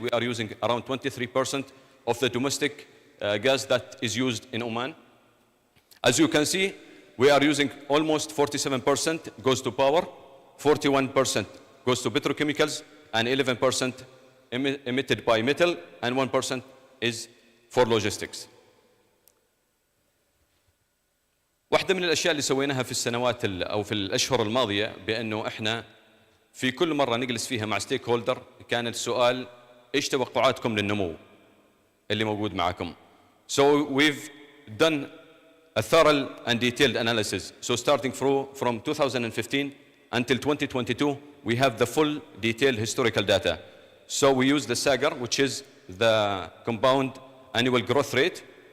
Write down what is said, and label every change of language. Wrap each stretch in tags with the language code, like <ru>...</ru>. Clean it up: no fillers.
<en>We are using around 23% of the domestic gas that is used in Oman. As you can see, we are using almost 47% goes to power, 41% goes to petrochemicals, and 11% emitted by metal, and 1% is for logistics.</en> <ar>واحدة من الأشياء اللي سويناها في السنوات أو في الأشهر الماضية بأنه إحنا في كل مرة نجلس فيها مع ستيك هولدر كان السؤال إيش توقعاتكم للنمو اللي موجود معكم.</ar> <en>So we've done a thorough and detailed analysis. So starting from 2015 until 2022, we have the full detailed historical data. So we use the SAGR, which is the compound annual growth rate.</en>